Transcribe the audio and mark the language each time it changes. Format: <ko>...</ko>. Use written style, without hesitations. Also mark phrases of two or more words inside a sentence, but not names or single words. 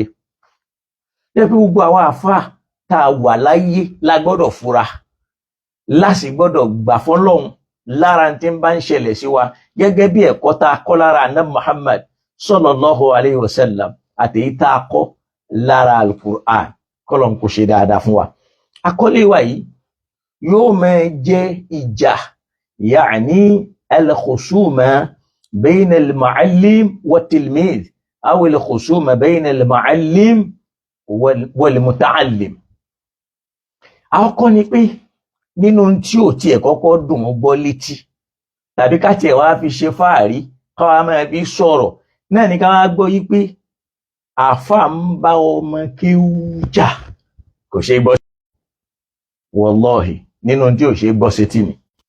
<yo>Ṣé pé gbogbo àwọn àfa tá a wà láyé la gbọ́dọ̀ fura, láti gbọ́dọ̀ gbà fọ́lọ́hun lára tí ń bá ń ṣẹlẹ̀ sí wa, gẹ́gẹ́ bí ẹ̀kọ́ tá a kọ́ lára Ànábì Muhammad</yo> <ar>صلى الله عليه وسلم</ar> <yo>àti èyí tá a kọ́ lára al-Qur'an. Kọ́lọ́n kò ṣe dáadáa fún wa. Àkọlé wa yìí yóò máa jẹ́ ìjà,</yo> <ar>يعني الخصومة بين المعلم و تلميذ أو الخصومة بين المعلم والمتعلم.</ar> <yo>Àkọ́kọ́ ni pé nínú tí ò tiẹ̀ kọ́kọ́ dùn ún gbọ́ létí, tàbí ká tiẹ̀ wá fi ṣe fáàrí, ká wá máa fi sọ̀rọ̀, náà ni ká wá gbọ́ yí pé àáfà ń bá ọmọ kéwú jà. Kò ṣe é gbọ́, wallahi nínú tí ò ṣe é gbọ́ sétí ni.</yo>